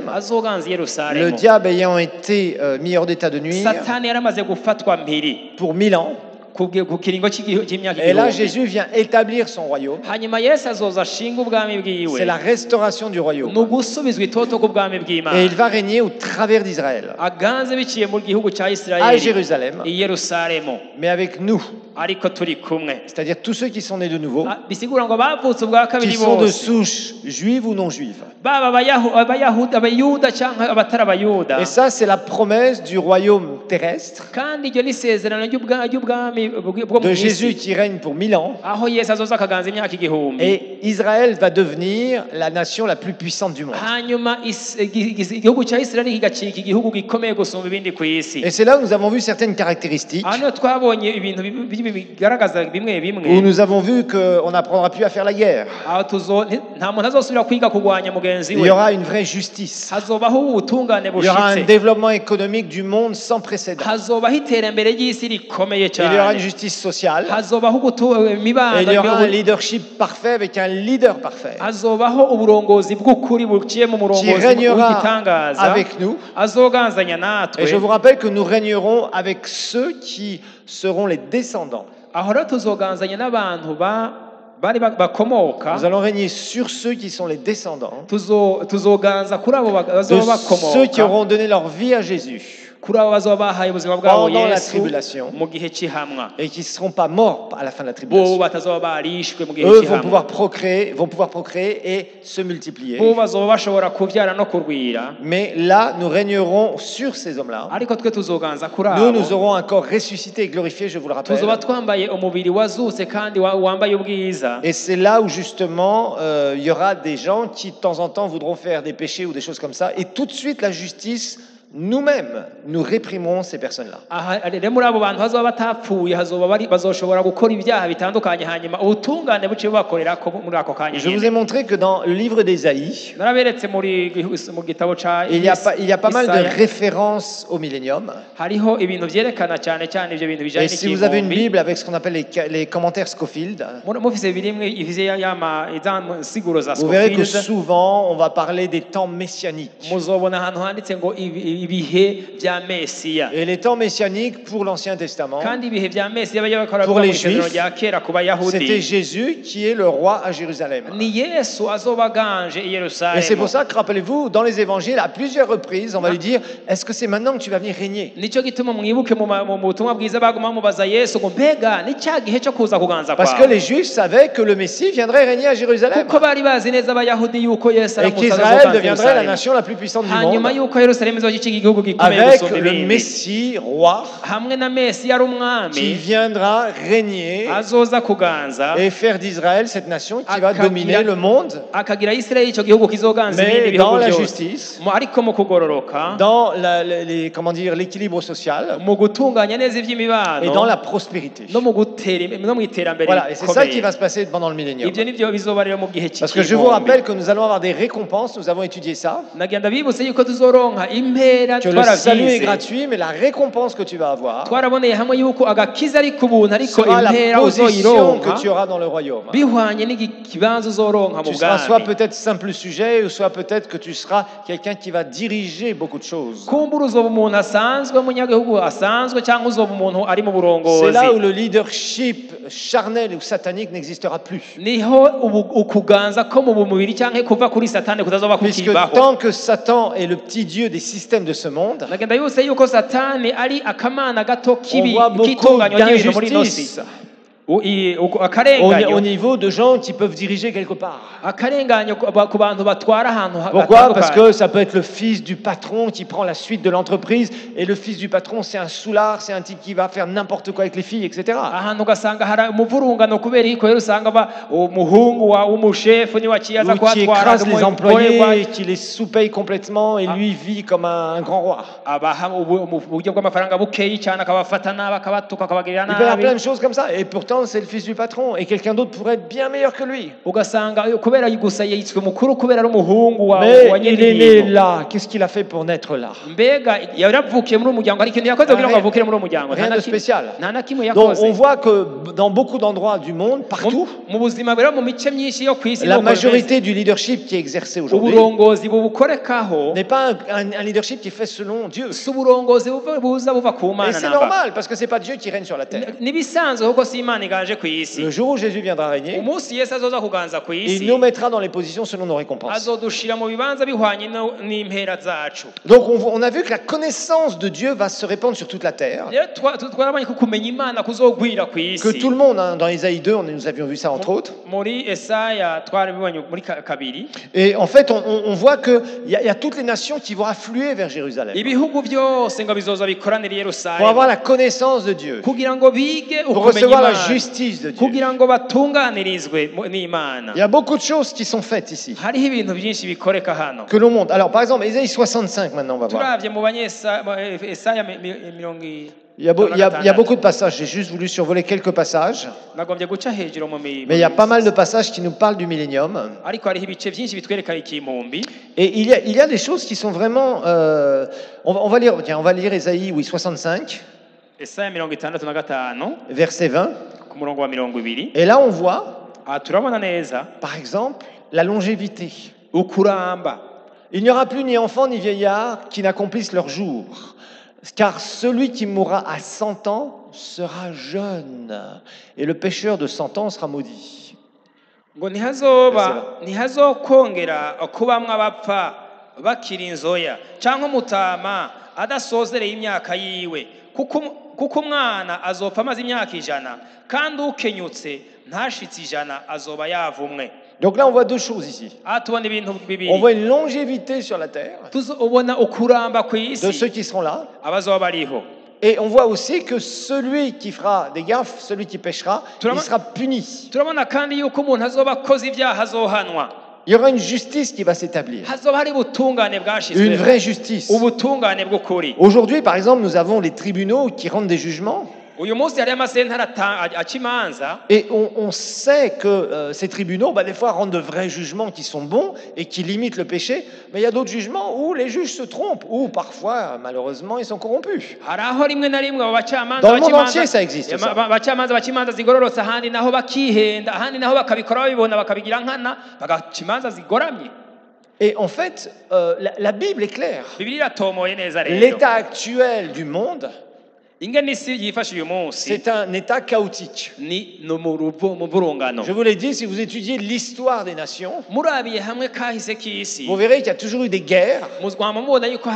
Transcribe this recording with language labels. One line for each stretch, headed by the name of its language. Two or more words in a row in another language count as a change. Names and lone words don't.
Rundi: azoganza
French: le
Rundi: Yerusalemu.
French: diable ayant été mis hors d'état de nuire
Rundi: Satani yaramaze gufatwa mpiri
French: pour 1000 ans.
Rundi: ku kiringo cy'imyaka
French: Et là,
Rundi: igihumbi.
French: Jésus vient établir son royaume.
Rundi: Hanyuma Yesu azoza ashinga ubwami bwiwe
French: C'est la restauration du royaume.
Rundi: ni ugusubizwa itoto k'ubwami
French: Et
Rundi: bw'Imana
French: il va régner au travers d'Israël,
Rundi: aganze biciye mu gihugu cya
French: à
Rundi: Isirayeli
French: Jérusalem,
Rundi: i Yerusalemu,
French: mais avec nous,
Rundi: ariko turi kumwe.
French: c'est-à-dire tous ceux qui sont nés de nouveau,
Rundi: Bisigura ngo bavutse ubwa
French: qui
Rundi: kabiri
French: sont de
Rundi: bose,
French: souche juive ou non juive.
Rundi: baba abayuda cyangwa abatari abayuda.
French: Et ça, c'est la promesse du royaume terrestre,
Rundi: Kandi iryo ni isezerano ry'ubwami bwo mu
French: de Jésus
Rundi: isi,
French: qui règne pour 1000 ans.
Rundi: aho Yesu azoza akaganza imyaka igihumbi.
French: Et Israël va devenir la nation la plus puissante du monde.
Rundi: Hanyuma igihugu cya Isirayeli kigacika igihugu gikomeye gusumba ibindi ku isi.
French: Et c'est là où nous avons vu certaines caractéristiques,
Rundi: Aha niho twabonye ibintu bigaragaza bimwe
French: où
Rundi: bimwe,
French: nous avons vu qu'on n'apprendra plus à faire la guerre.
Rundi: aho nta muntu azosubira kwiga kurwanya mugenzi
French: Il
Rundi: we.
French: y aura une vraie justice.
Rundi: Hazobaho ubutungane
French: Il y aura un
Rundi: bushitse,
French: développement économique du monde sans précédent.
Rundi: hazobaho iterambere ry'isi rikomeye
French: Il y aura une
Rundi: cyane,
French: justice sociale.
Rundi: hazobaho
French: Et
Rundi: imibano,
French: il y aura un leadership parfait avec un leader parfait
Rundi: hazobaho uburongozi bw'ukuri buciye mu
French: qui
Rundi: murongozi
French: régnera
Rundi: w'igitangaza,
French: avec nous.
Rundi: azoganzanya
French: Et je
Rundi: natwe.
French: vous rappelle que nous régnerons avec ceux qui seront les descendants.
Rundi: Aho rero tuzoganzanya n'abantu bakomoka,
French: Nous allons régner sur ceux qui sont les descendants,
Rundi: tuzoganza kuri abo
French: de
Rundi: bazoba
French: ceux qui
Rundi: bakomoka,
French: auront donné leur vie à Jésus
Rundi: kuri abo bazoba bahaye ubuzima bwabo
French: pendant la
Rundi: Yesu
French: tribulation
Rundi: mu gihe cy'ihamwa,
French: et qui ne seront pas morts à la fin de la
Rundi: bo
French: tribulation.
Rundi: batazoba barishwe mu gihe
French: Eux vont
Rundi: cy'ihamwa,
French: pouvoir procréer et se multiplier.
Rundi: bo bazoba bashobora kubyara no kurwira.
French: Mais là, nous régnerons sur ces hommes-là.
Rundi: Ariko twe tuzoganza kuri
French: Nous,
Rundi: abo,
French: nous aurons un corps ressuscité et glorifié, je vous le rappelle.
Rundi: tuzoba twambaye umubiri wazutse kandi wambaye ubwiza.
French: Et c'est là où justement il y aura des gens qui de temps en temps voudront faire des péchés ou des choses comme ça. Et tout de suite, la justice, nous-mêmes, nous réprimerons ces personnes-là.
Rundi: Aha rero muri abo bantu hazoba batapfuye bazoshobora gukora ibyaha bitandukanye, hanyuma ubutungane buciye bubakorera muri ako kanya
French: Je vous
Rundi: nyine.
French: ai montré que dans le livre d'Ésaïe,
Rundi: Naraberetse mu gitabo ca
French: il y a pas mal de
Rundi: Isaya,
French: références au millénium.
Rundi: hariho ibintu vyerekana cyane cyane ivyo bintu bijanye
French: Et si vous avez une
Rundi: n'igihumbi.
French: Bible avec ce qu'on appelle les commentaires Scofield,
Rundi: Mufise birimwe ivye siguro za
French: vous verrez que
Rundi: Scofield,
French: souvent on va parler des temps messianiques.
Rundi: muzobona ahantu handitse ngo ibihe vya Mesiya.
French: Et les temps messianiques pour l'Ancien Testament,
Rundi: Kandi ibihe vya Mesiya bakora
French: Pour les
Rundi: mu isezerano
French: Juifs,
Rundi: rya kera ku
French: c'était
Rundi: Bayahudi,
French: Jésus qui est le roi à Jérusalem.
Rundi: ni Yesu azoba ganje i
French: Et c'est
Rundi: Yerusalemu.
French: pour ça que, rappelez-vous, dans les évangiles, à plusieurs reprises, on va lui dire, est-ce que c'est maintenant que tu vas venir régner?
Rundi: Nico gituma mwibuke mu butumwa bwiza baguma mubaza Yesu ngo mbega ni cya gihe cyo kuza kuganza
French: Parce que
Rundi: kwawe,
French: les Juifs savaient que le Messie viendrait régner à Jérusalem.
Rundi: kuko bari bazi neza Abayahudi yuko Yesu
French: Et
Rundi: aramutse
French: qu'Israël
Rundi: azoganza
French: deviendrait la
Rundi: Yerusalemu,
French: nation la plus puissante du
Rundi: hanyuma
French: monde.
Rundi: yuko Yerusalemu izoba igihugu gikomeye
French: Avec
Rundi: gusumba
French: le
Rundi: ibindi,
French: Messie, roi,
Rundi: hamwe na Mesiya ari
French: qui
Rundi: umwami
French: viendra régner
Rundi: azoza kuganza
French: et faire d'Israël cette nation qui va
Rundi: Akagira-
French: dominer le monde,
Rundi: akagira Isirayeli icyo gihugu kizoganza ibindi
French: mais dans
Rundi: bihugu
French: la
Rundi: byose.
French: justice,
Rundi: Ariko mu kugororoka,
French: dans comment dire, l'équilibre social
Rundi: mu gutunganya neza
French: et dans
Rundi: iby'imibano,
French: la prospérité.
Rundi: no mu iterambere
French: Voilà, et c'est ça qui
Rundi: rikomeye.
French: va se passer pendant le millénium.
Rundi: Ibyo nibyo bizoba rero mu gihe
French: Parce que je vous
Rundi: cy'igihumbi.
French: rappelle que nous allons avoir des récompenses, nous avons étudié ça,
Rundi: Nagenda bibutse yuko tuzoronka impera
French: que le salut est
Rundi: twaravyize,
French: gratuit, mais la récompense que tu vas avoir
Rundi: twaraboneye hamwe yuko agakiza ari ku buntu, ariko
French: sera la
Rundi: impera
French: position
Rundi: uzoyironka
French: que tu auras dans le royaume.
Rundi: bihwanye n'ikibanza uzoronka mu
French: Tu seras soit
Rundi: bwami.
French: peut-être simple sujet, ou soit peut-être que tu seras quelqu'un qui va diriger beaucoup de choses.
Rundi: Kumbura uzoba umuntu asanzwe, umunyagihugu asanzwe, cyangwa uzoba umuntu ari mu
French: C'est
Rundi: burongozi.
French: là où le leadership charnel ou satanique n'existera plus.
Rundi: Niho ukuganza ko mu mubiri cyangwa kuva kuri Satani kutazoba
French: Puisque
Rundi: kukibaho.
French: tant que Satan est le petit dieu des systèmes de ce monde,
Rundi: Nagenda yose yuko Satani ari akamana gato
French: on voit beaucoup
Rundi: k'itunganyo ry'ibintu muri ino si.
French: d'injustice au
Rundi: Akarenganyo
French: niveau de gens qui peuvent diriger quelque part.
Rundi: akarenganyo ku bantu batwara ahantu
French: Pourquoi? Parce
Rundi: hatandukanye.
French: que ça peut être le fils du patron qui prend la suite de l'entreprise, et le fils du patron, c'est un soulard, c'est un type qui va faire n'importe quoi avec les filles, etc.
Rundi: Ahantu ugasanga hari umuvurungano kubera iko rero usanga umuhungu w'umushefu niwe akiyaza
French: Ou qui
Rundi: kuhatwara
French: écrase les employés, qui les sous-paye complètement, et lui vit comme un grand roi.
Rundi: abaha uburyo bw'amafaranga bukeyi cyane akabafata nabi akabatuka akabagirira
French: Il peut y avoir
Rundi: nabi.
French: plein de choses comme ça. Et pourtant, gens, c'est le fils du patron, et quelqu'un d'autre pourrait être bien meilleur que lui.
Rundi: ugasanga kubera gusa yitswe mukuru kubera ari umuhungu wa
French: Mais
Rundi: wa
French: il est né
Rundi: nyir'ibintu.
French: là. Qu'est-ce qu'il a fait pour naître là?
Rundi: Mbega yaravukiye muri uwo muryango hari ikintu yakoze kugira ngo
French: Rien-
Rundi: avukire muri uwo muryango
French: Rien de spécial.
Rundi: nta na kimwe
French: Donc on
Rundi: yakoze.
French: voit que dans beaucoup d'endroits du monde, partout,
Rundi: Mu buzima rero mu mice myinshi yo ku isi
French: la
Rundi: nuko bimeze.
French: majorité du leadership qui est exercé aujourd'hui
Rundi: uburongozi bubukorekaho
French: n'est pas un leadership qui est fait selon Dieu.
Rundi: si uburongozi buza buva ku
French: Et
Rundi: mana
French: c'est
Rundi: namba.
French: normal, parce que c'est pas Dieu qui règne sur la terre.
Rundi: Nibisanzwe kuko si imana iganje ku isi.
French: Le jour où Jésus viendra régner,
Rundi: Umunsi Yesu azoza kuganza ku
French: il
Rundi: isi
French: nous mettra dans les positions selon nos récompenses.
Rundi: azodushira mu bibanza bihwanye n'impera zacu.
French: Donc on a vu que la connaissance de Dieu va se répandre sur toute la terre.
Rundi: Rero twarabonye ko kumenya imana kuzogwira ku
French: Que
Rundi: isi.
French: tout le monde, hein, dans Isaïe 2, nous avions vu ça entre autres.
Rundi: Muri Esaya twarabibonye muri kabiri.
French: Et en fait, on voit qu'il y a toutes les nations qui vont affluer vers Jérusalem
Rundi: Ibihugu byose ngo bizoza bikoranira i
French: pour avoir
Rundi: Yerusalemu
French: la connaissance de Dieu,
Rundi: kugira ngo bige
French: pour
Rundi: ukumenya
French: recevoir la
Rundi: imana
French: justice de Dieu.
Rundi: kugira ngo batunganirizwe n'imana.
French: Il y a beaucoup de choses qui sont faites ici,
Rundi: Hariho ibintu byinshi bikoreka hano.
French: que l'on montre. Alors, par exemple, Isaïe 65, maintenant, on va voir.
Rundi: Turavye mu Esaya mirongo
French: Il y a beaucoup de passages. J'ai juste voulu survoler quelques passages.
Rundi: nagombye guca hejuru mu
French: Mais il y a pas mal de passages qui nous parlent du millénium.
Rundi: ariko hariho ibice byinshi bitwereka ikimumbi.
French: Et il y a des choses qui sont vraiment... on va lire Isaïe, oui, 65,
Rundi: Esaya 65
French: verset 20.
Rundi: ku murongo wa 20.
French: Et là, on voit,
Rundi: Aha turabona neza
French: par exemple, la longévité.
Rundi: ukuramba.
French: Il n'y aura plus ni enfant ni vieillard qui n'accomplissent leur jour. Car celui qui mourra à 100 ans sera jeune. Et le pécheur de 100 ans sera maudit.
Rundi: ngo ntihazokongera kubamwo abapfa bakiri inzoya cyangwa umutama adasozereye imyaka yiwe kuko umwana azopfa amaze imyaka 100 kandi ukenyutse ntashitse 100 azoba yavumwe.
French: Donc là, on voit deux choses ici.
Rundi: Aha tubona ibintu bibiri.
French: On voit une longévité sur la terre
Rundi: ubona ukuramba ku
French: de
Rundi: isi
French: ceux qui seront là.
Rundi: abazoba bariho.
French: Et on voit aussi que celui qui fera des gaffes, celui qui péchera, il sera puni.
Rundi: turabona kandi yuko umuntu azoba akoze ibyaha azohanwa.
French: Il y aura une justice qui va s'établir.
Rundi: hazoba hari ubutungane
French: Une
Rundi: bwashizweho,
French: vraie justice.
Rundi: ubutungane bw'ukuri.
French: Aujourd'hui, par exemple, nous avons les tribunaux qui rendent des jugements.
Rundi: uyu munsi hariyo amasentare aca imanza.
French: Et on sait que ces tribunaux, des fois, rendent de vrais jugements qui sont bons et qui limitent le péché. Mais il y a d'autres jugements où les juges se trompent, ou parfois, malheureusement, ils sont corrompus.
Rundi: hari aho rimwe na rimwe abo bacamanza
French: Dans le monde entier, ça existe, ça.
Rundi: bacamanza baca imanza zigororotse, ahandi naho bakihenda, ahandi naho bakabikora babibona bakabigira nkana bagaca imanza zigoramye.
French: Et en fait, la Bible est claire.
Rundi: Bibiliya iratomoye neza rero.
French: L'état actuel du monde,
Rundi: ingene isi yifashe uyu munsi
French: c'est un état chaotique.
Rundi: ni mu burungano.
French: Je vous l'ai dit, si vous étudiez l'histoire des nations,
Rundi: murabiye hamwe kahise k'isi
French: vous verrez qu'il y a toujours eu des guerres.
Rundi: muzwama mubona yuko